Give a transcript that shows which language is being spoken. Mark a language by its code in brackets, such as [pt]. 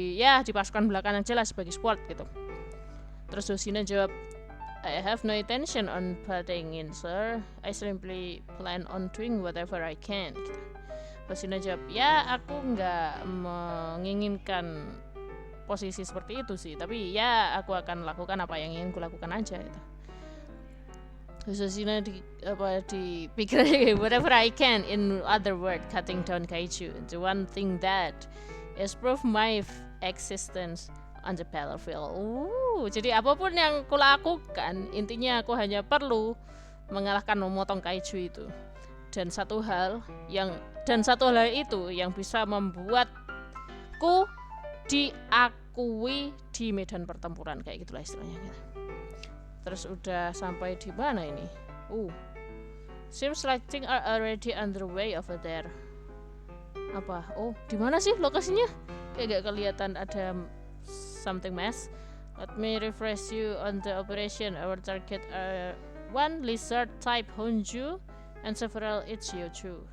[id] Di pasukan belakang aja lah sebagai support gitu. Terus Hoshina jawab, [en] I have no intention on butting in, sir. I simply plan on doing whatever I can. [id] Gitu. Hoshina jawab, ya aku nggak menginginkan posisi seperti itu sih, tapi ya aku akan lakukan apa yang ingin kulakukan aja gitu. Terus Hoshina dipikirnya [en] whatever I can, in other words, cutting down kaiju. The one thing that is proof my existence on the battlefield. [id] Jadi apapun yang kulakukan, intinya aku hanya perlu mengalahkan memotong kaiju itu. Dan satu hal itu yang bisa membuatku diakui di medan pertempuran, kayak gitulah istilahnya gitu. Terus udah sampai di mana ini? [en] Seems like things are already underway over there. [id] Apa? Di mana sih lokasinya? Kayak gak kelihatan ada [en] something mess. Let me refresh you on the operation. Our target are one lizard type Honju and several its Yoju.